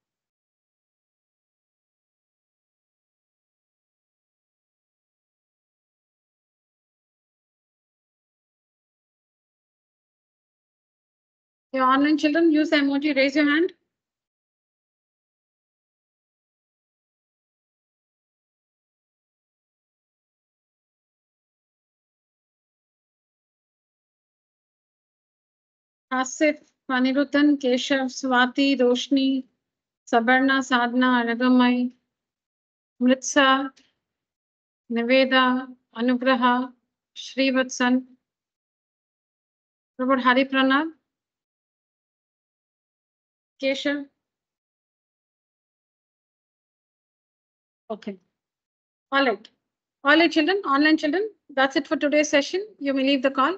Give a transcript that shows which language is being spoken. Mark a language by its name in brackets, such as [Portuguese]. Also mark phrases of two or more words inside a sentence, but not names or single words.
[English] Your online children, use the emoji, raise your hand. Asif, Anirudhan, Keshav, Swati, Roshni, Sabarna, Sadhna, Aragamai, Mritsa, Niveda, Anugraha, Srivatsan. What about Hari Pranab? Keshav? Okay. All right. All right, children, online children, that's it for today's session. You may leave the call.